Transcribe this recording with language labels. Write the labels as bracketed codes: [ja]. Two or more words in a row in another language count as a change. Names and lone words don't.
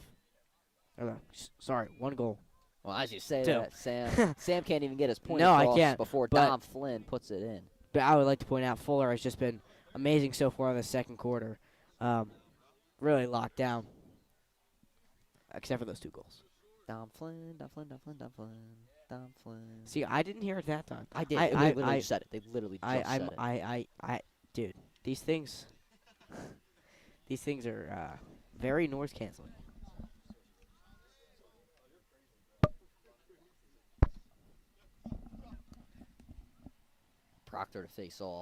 [en] Sorry, 1 goal. Well, as you say 2. that, Sam can't even get his point No, across I can't, before but Dom Flynn puts it in. But I would like to point out Fuller has just been amazing so far in the second quarter. Really locked down, except for those 2 goals. Dom Flynn, Dom Flynn, Dom Flynn, Dom Flynn, Dom Flynn. See, I didn't hear it that time. I did. They literally said it. They literally just said it. Dude, these things are very noise canceling. Proctor to face off.